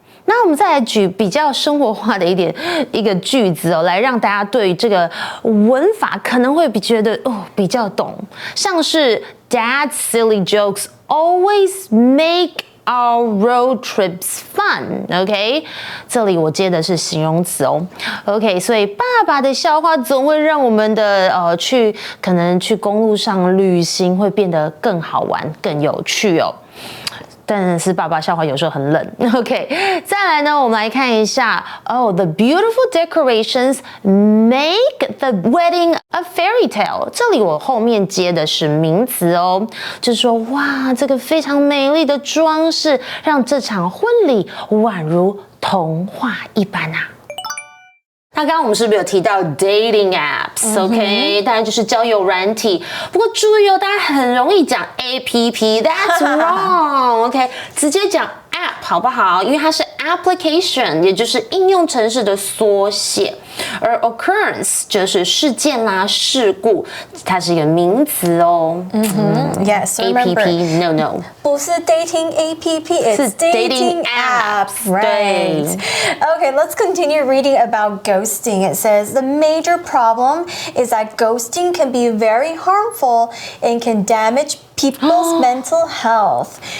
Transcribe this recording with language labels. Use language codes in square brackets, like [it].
[zh] 那我们再来举比较生活化的一个句子哦，来让大家对这个文法可能会觉得比较懂，像是 [en] Dad's silly jokes always make our road trips fun. [zh] OK， 这里我接的是形容词哦。OK， 所以爸爸的笑话总会让我们的可能去公路上旅行会变得更好玩、更有趣哦。但是爸爸笑话有时候很冷 ，OK。再来呢，我们来看一下 [en] the beautiful decorations make the wedding a fairy tale。 [zh] 这里我后面接的是名词哦，就是说哇，这个非常美丽的装饰，让这场婚礼宛如童话一般啊。那刚刚我们是不是有提到 dating apps？OK， 当然就是交友软体。不过注意哦，大家很容易讲 app， [en] that's wrong。 [zh] OK， 直接讲 app 好不好？因为它是 application， 也就是应用程式的缩写。而 occurrence 就是事件啦、事故，它是一个名词哦。 [en] Yes, remember. App, no. [zh] 不是 [en] dating app, it's dating apps, right? Okay, let's continue reading about ghosting. It says the major problem is that ghosting can be very harmful and can damage people's mental health.